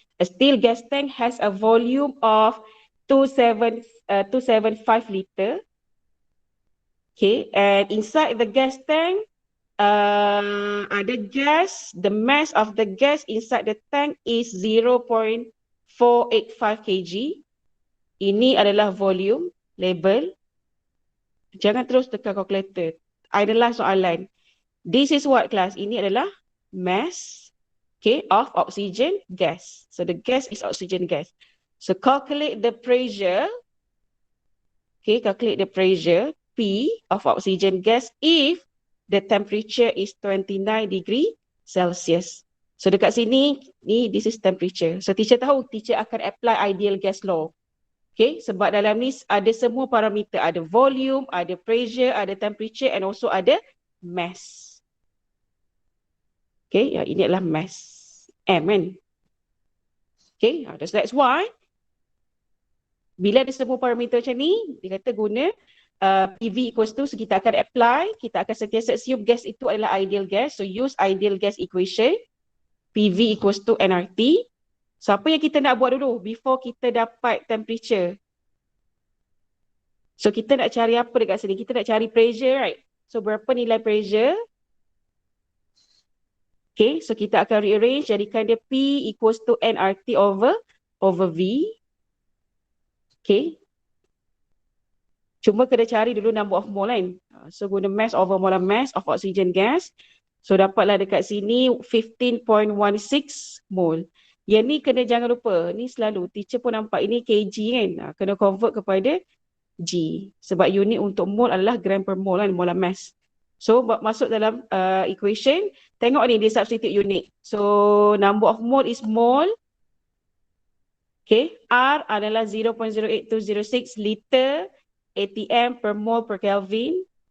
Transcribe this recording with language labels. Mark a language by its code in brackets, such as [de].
[en] A steel gas tank has a volume of 275 liter. Okay, and inside the gas tank, [ms] ada gas, [en] the mass of the gas inside the tank is 0.485 kg. [ms] Ini adalah volume, label. Jangan terus tekan calculator. Adalah soalan. [en] This is what class? [ms] Ini adalah [en] mass, okay, of oxygen gas. So the gas is oxygen gas. So calculate the pressure. Okay, calculate the pressure P of oxygen gas if the temperature is 29 degree Celsius. So [ms] dekat sini, ni [en] this is temperature. So teacher [ms] tahu, [en] teacher [ms] akan [en] apply ideal gas law. [ms] Okay, sebab dalam ni ada semua parameter. Ada volume, ada pressure, ada temperature [en] and also [ms] ada mass. Okay, ini adalah mass. M kan? Okay, [en] that's why [ms] bila ada semua parameter macam ni, dia kata guna [en] PV equals to, [ms] so kita akan apply, kita akan sentiasa assume gas itu adalah ideal gas. [en] So use ideal gas equation, PV equals to nRT. [ms] So apa yang kita nak buat dulu [en] before [ms] kita dapat temperature? So kita nak cari apa dekat sini? Kita nak cari pressure, [en] right? [ms] So berapa nilai pressure? Okay, so kita akan rearrange, jadikan dia P equals to nRT over V. Okay. Cuma kena cari dulu [en] number of mole [ms] kan. So guna [en] mass over molar mass of oxygen gas. [ms] So dapatlah dekat sini 15.16 mole. Yang ni kena jangan lupa. Ni selalu teacher pun nampak ini kg kan. Kena convert kepada G. Sebab unit untuk mole adalah gram per mole kan, molar mass. So masuk dalam equation. Tengok ni dia substitute unit. [en] So number of mole is mole. Okay. [ms] R adalah 0.08206 liter ATM per mole per Kelvin.